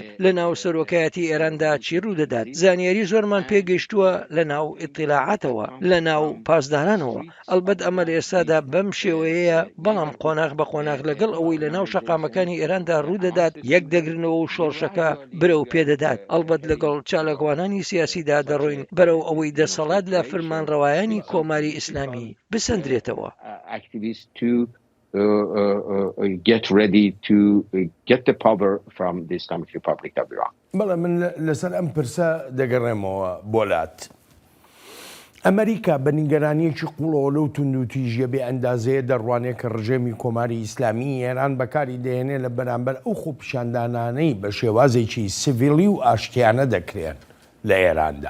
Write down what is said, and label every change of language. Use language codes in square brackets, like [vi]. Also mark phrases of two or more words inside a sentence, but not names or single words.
[ckb] لە ناو سەرۆکایەتی ئێراندا چی ڕوودەدات زانیاری زۆرمان پێگەیشتووە لە ناو ئیطلاعاتەوە لە ناو پاسدارانەوە ئەلبەت ئەمە لە ئێستادا بەم شێوەیە بەڵام قۆناغ بە قۆناغ لەگەڵ ئەوەی لە ناو شەقامەکانی ئێراندا ڕوودەدات یەک دەگرنەوە و شۆڕشەکە برەو پێدەدات ئەلبەت لەگەڵ چالاکوانانی سیاسیدا دەڕۆین بەرەو ئەوەی دەسەڵات لە فەرمانڕەوایانی کۆماری ئیسلامی بسەندرێتەوە. [en] Get ready to get the power from the Islamic Republic of Iran. [ckb] بەڵێ من لەسەر ئەم پرسە دەگەڕێمەوە بۆلات. ئەمریکا بە نیگەرانیەکی قوڵەوە لەو توندوتیژیە بێ ئەندازەیە دەڕوانێت کە ڕژێمی کۆماری ئیسلامی ئێران بەکاری دێنێ لە بەرامبەر ئەو خۆپیشاندانانەی بە شێوازێکی سیڤیلی و ئاشتیانە دەکرێن لە ئێراندا.